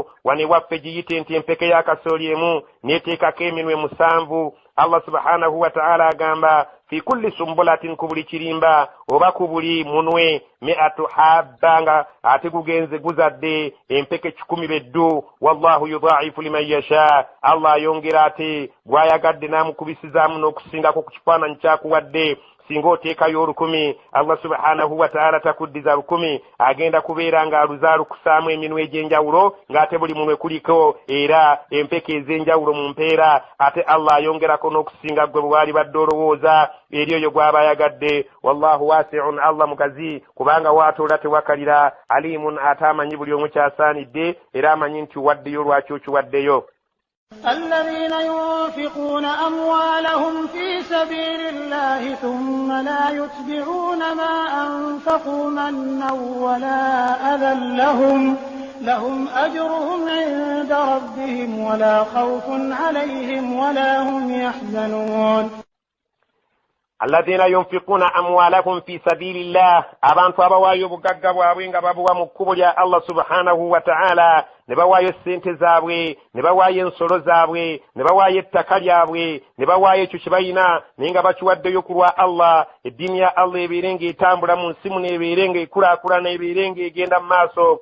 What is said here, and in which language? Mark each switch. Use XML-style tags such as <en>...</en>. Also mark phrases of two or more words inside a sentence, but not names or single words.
<lg>Wane waffe giyite nti empeke ya kasooli emu neteekako eminwe 7. Allah</lg> <ar>سبحانه وتعالى</ar> <lg>agamba</lg> <ar>في كل سنبلة,</ar> <lg>ku buli kirimba oba ku buli munwe 100 habba, nga ate gugenze guzadde empeke 100 beddu.</lg> <ar>والله يضاعف لمن يشاء,</ar> <lg>Allah ayongera ate gwayagadde n'amukubisizaamu n'okusingako ku kifaananyi kyakuwadde. Singa oteekayo 10, Allah</lg> <ar>سبحانه وتعالى</ar> <lg>takuddiza 10, agenda kubeera nga aluzaalukusaamu eminwe egy'enjawulo, ng'ate buli munwe kuliko era empeke ez'enjawulo mu mpeera. Ate Allah ayongerako n'okusinga gwe bwali badde olowooza eri oyo gw'aba ayagadde.</lg> <ar>والله واسع,</ar> <lg>Allah mugazi kubanga waatoola tewakalira. Alimun, ate amanyi buli omu kyasaanidde era amanyi nti waddeyo lwaki okiwaddeyo.</lg> <ar>الذين ينفقون أموالهم في سبيل الله ثم لا يتبعون ما أنفقوا منا ولا أذى لهم أجرهم عند ربهم ولا خوف عليهم ولا هم يحزنون. الذين ينفقون أموالهم في سبيل الله،</ar> <lg>abantu abawaayo bugagga bwabwe nga babuwa mu kkubo lya Allah</lg> <ar>سبحانه وتعالى,</ar> <lg>ne bawaayo ssente zaabwe, ne bawaayo ensolo zaabwe, ne bawaayo ettaka lyabwe, ne bawaayo ekyo kye balina naye nga bakiwaddeyo ku lwa Allah. Eddiini ya Allah ebeere ng'etambula mu nsi muno, ebeere ng'ekulaakulana, ebeere ng'egenda mu maaso.</lg>